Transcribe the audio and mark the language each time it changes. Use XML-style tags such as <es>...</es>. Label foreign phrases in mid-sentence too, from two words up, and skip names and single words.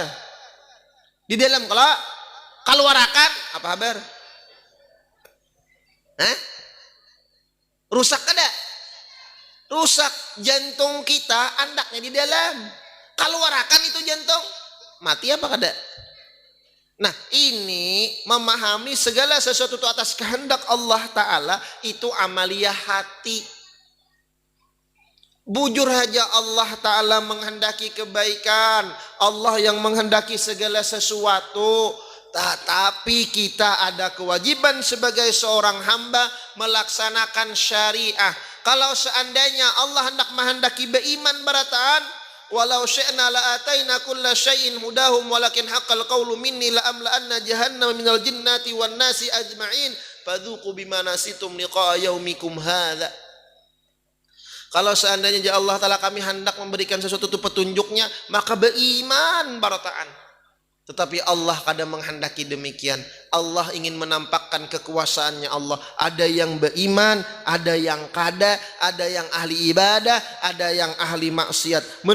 <id>Di dalam. Kalau keluarakan apa kabar?</id> <bjn>Rusak kada? Rusak. Jantung kita andaknya di dalam. Keluarakan itu jantung mati apa kada?</bjn> <id>Nah ini memahami segala sesuatu itu atas kehendak Allah Ta'ala itu amaliyah hati.</id> <bjn>Bujur saja</bjn> <id>Allah Ta'ala menghendaki kebaikan. Allah yang menghendaki segala sesuatu. Tetapi kita ada kewajiban sebagai seorang hamba melaksanakan syariah. Kalau seandainya Allah hendak menghendaki beriman berataan,</id> <ar>ولو شئنا لآتينا كل شيء هداهم ولكن حق القول مني لأملأن جهنم من الجنة والناس أجمعين فذوقوا بما نسيتم لقاء يومكم هذا.</ar> <id>Kalau seandainya Allah Ta'ala kami hendak memberikan sesuatu itu petunjuknya, maka beriman barataan. Tetapi Allah kadang menghendaki demikian. Allah ingin menampakkan kekuasaannya Allah. Ada yang beriman, ada yang kada, ada yang ahli ibadah, ada yang ahli maksiat.</id>